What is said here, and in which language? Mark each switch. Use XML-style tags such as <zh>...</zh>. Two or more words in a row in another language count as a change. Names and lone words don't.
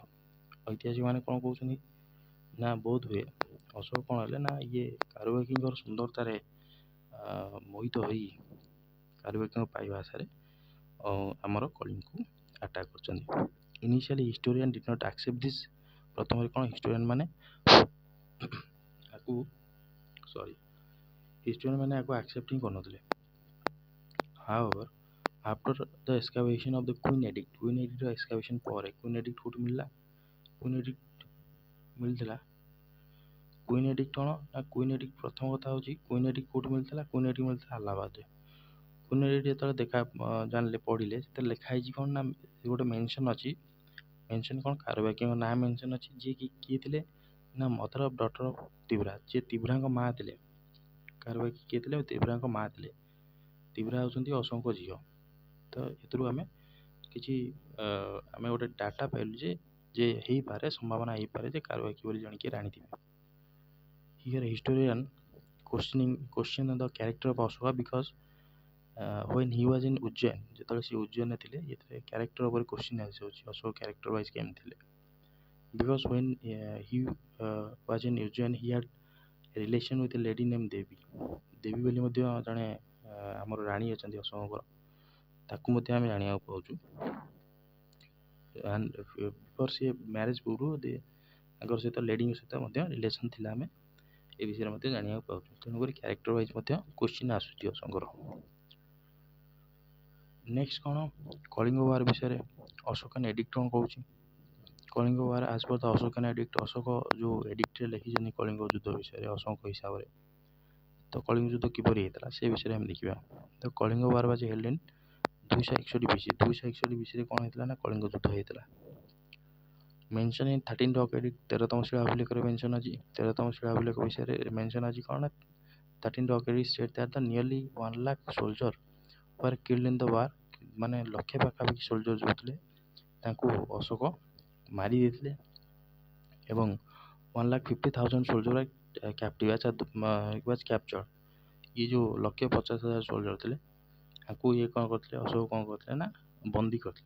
<or>ଐତିହାସିକ ମାନେ କ'ଣ କହୁଛନ୍ତି ନା ବୋଧ ହୁଏ ଅଶୋକ କ'ଣ ହେଲେ ନା ଇଏ କାରୁବାକିଙ୍କର ସୁନ୍ଦରତାରେ ମୋହିତ ହୋଇ କାରୁବାକିଙ୍କ ପାଇବା ଆଶାରେ ଆମର କଳିଙ୍ଗକୁ ଆଟାକ୍ କରିଛନ୍ତି।</or> <en>Initially historian did not accept this.</en> <or>ପ୍ରଥମରେ କ'ଣ ହିଷ୍ଟୋରିଆନ୍ ମାନେ ଆକୁ ଆକ୍ସେପ୍ଟ ହିଁ କରୁନଥିଲେ।</or> <en>However, after the excavation of the Queen Edict excavation</en> <or>ପରେ Queen Edict କୋଉଠି ମିଳିଲା? Queen Edict ମିଳିଥିଲା Queen Edict କଣ ନା Queen Edict ପ୍ରଥମ କଥା ହଉଛି Queen Edict କୋଉଠି ମିଳିଥିଲା? Queen Edict ମିଳିଥିଲା ଆହ୍ଲାବାଦରେ। Queen Edict ଯେତେବେଳେ ଜାଣିଲେ ପଢିଲେ ସେଥିରେ ଲେଖା ହେଇଛି କଣ ନା ଗୋଟେ ମେନସନ ଅଛି। ମେନସନ କଣ କାରୁବାକିଙ୍କ ନାଁ ମେନସନ ଅଛି ଯିଏ କି କିଏ ଥିଲେ ନା</or> <en>mother of daughter of</en> <or>ତିବ୍ରା, ଯିଏ ତିବ୍ରାଙ୍କ ମା ଥିଲେ। କାରୁବାକି କିଏ ଥିଲେ? ତିବ୍ରାଙ୍କ ମା ଥିଲେ। ତିବ୍ରା ହଉଛନ୍ତି ଅଶୋକଙ୍କ ଝିଅ। ତ ଏଥିରୁ ଆମେ କିଛି ଆମେ ଗୋଟେ ଡାଟା ପାଇଲୁ ଯେ ହେଇପାରେ, ସମ୍ଭାବନା ହେଇପାରେ ଯେ କାରୁବାକି ବୋଲି ଜଣେ କିଏ ରାଣୀ ଥିବେ।</or> <en>Here historian question the character of Ashoka because when he was in Ujjain,</en> <or>ଯେତେବେଳେ ସେ ଉଜ୍ଜୈନରେ ଥିଲେ ଏଥିରେ କ୍ୟାରେକ୍ଟର ଉପରେ କ୍ୱେଶ୍ଚିନ୍ ଆସିଯାଉଛି ଅଶୋକ</or> <en>character wise</en> <or>କେମିତି ଥିଲେ।</or> <en>Because when he was in Ujjain he had a relation with a lady named ଦେବୀ।</en> <or>ଦେବୀ ବୋଲି ମଧ୍ୟ ଜଣେ ଆମର ରାଣୀ ଅଛନ୍ତି ଅଶୋକଙ୍କର, ତାକୁ ମଧ୍ୟ ଆମେ ଜାଣିବାକୁ ପାଉଛୁ।</or> <en>and before</en> <or>ସେ ମ୍ୟାରେଜ ପୂର୍ବରୁ ତାଙ୍କର ସହିତ ଲେଡିଙ୍କ ସହିତ ମଧ୍ୟ ରିଲେସନ ଥିଲା, ଆମେ ଏ ବିଷୟରେ ମଧ୍ୟ ଜାଣିବାକୁ ପାଉଛୁ। ତେଣୁକରି</or> <en>character wise</en> <or>ମଧ୍ୟ କ୍ୱେଶ୍ଚିନ୍ ଆସୁଛି ଅଶୋକଙ୍କର। ନେକ୍ସଟ କଣ? କଳିଙ୍ଗ ୱାର ବିଷୟରେ</or> <en>Ashokan edict</en> <or>କଣ କହୁଛି?</or> <en>Kalinga war as per the Ashokan edict,</en> <or>ଅଶୋକ ଯୋଉ ଏଡିକ୍ଟରେ ଲେଖିଛନ୍ତି କଳିଙ୍ଗ ଯୁଦ୍ଧ ବିଷୟରେ ଅଶୋକଙ୍କ ହିସାବରେ, ତ କଳିଙ୍ଗ ଯୁଦ୍ଧ କିପରି ହେଇଥିଲା ସେ ବିଷୟରେ ଆମେ ଦେଖିବା।</or> <en>ତ Kalinga war was held in 261 BC.</en> <or>261 BC ରେ କଣ ହେଇଥିଲା ନା କଳିଙ୍ଗ ଯୁଦ୍ଧ ହେଇଥିଲା।</or> <en>mention in 13th Rock Edict,</en> <or>13ତମ ଶିଳାଭିଲେଖରେ ମେନସନ ଅଛି। 13ତମ ଶିଳାଭିଲେଖ ବିଷୟରେ ମେନସନ ଅଛି କଣ ନା</or> <en>13th Rock Edict state that the nearly 1 lakh soldier were killed in the war।</en> <or>ମାନେ ଲକ୍ଷେ ପାଖାପାଖି ସୋଲଜର ଯୋଉ ଥିଲେ ତାଙ୍କୁ ଅଶୋକ ମାରି ଦେଇଥିଲେ ଏବଂ 1,50,000</or> <en>soldier captive was captured.</en> <or>ଇଏ ଯୋଉ 1,50,000 ସୋଲଜର ଥିଲେ ତାଙ୍କୁ ଇଏ କଣ କରିଥିଲେ, ଅଶୋକ କଣ କରିଥିଲେ ନା ବନ୍ଦୀ କରିଥିଲେ।</or>